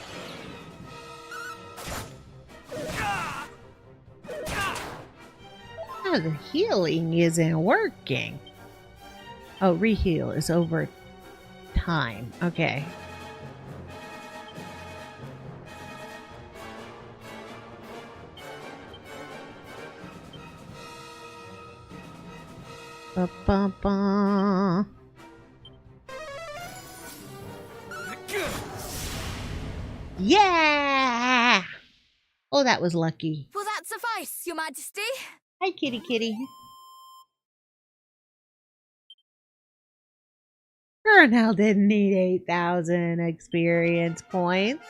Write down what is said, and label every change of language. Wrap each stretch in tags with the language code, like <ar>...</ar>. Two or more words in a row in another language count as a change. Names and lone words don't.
<en>Oh, the healing isn't working. Oh, re-heal is over time. Okay. Ba-ba-ba. Yeah! Oh, that was lucky. Will that suffice, Your Majesty? Hi, kitty kitty. Colonel didn't need 8,000 experience points.</en>